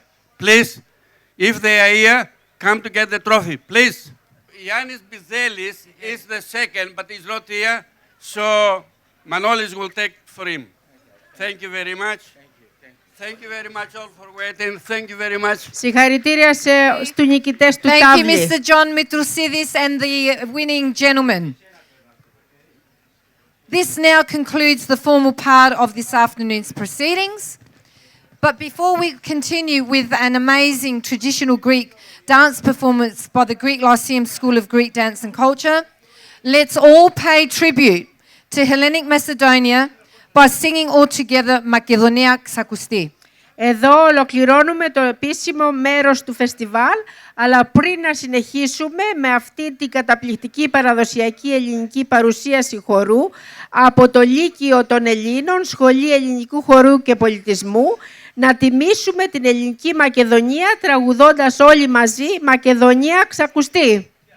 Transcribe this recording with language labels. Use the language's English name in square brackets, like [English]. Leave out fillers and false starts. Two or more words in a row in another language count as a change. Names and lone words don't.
[English] Please, if they are here, come to get the trophy, please. Yannis Bizelis is the second, but he's not here, so Manolis will take for him. Thank you very much. Thank you very much all for waiting. Thank you very much. [Greek] Συγχαρητήρια στους νικητές του [English] Thank [Greek] τάβλι. [English] you, Mr. John Mitrousidis and the winning gentleman. This now concludes the formal part of this afternoon's proceedings. But before we continue with an amazing traditional Greek dance performance by the Greek Lyceum School of Greek Dance and Culture, let's all pay tribute to Hellenic Macedonia by singing all together Makedonia Xakusti. [Greek] Εδώ ολοκληρώνουμε το επίσημο μέρος του φεστιβάλ, αλλά πριν να συνεχίσουμε με αυτή την καταπληκτική παραδοσιακή ελληνική παρουσίαση χορού από το Λύκειο των Ελλήνων, Σχολή Ελληνικού Χορού και Πολιτισμού, να τιμήσουμε την ελληνική Μακεδονία τραγουδώντας όλοι μαζί «Μακεδονία ξακουστεί».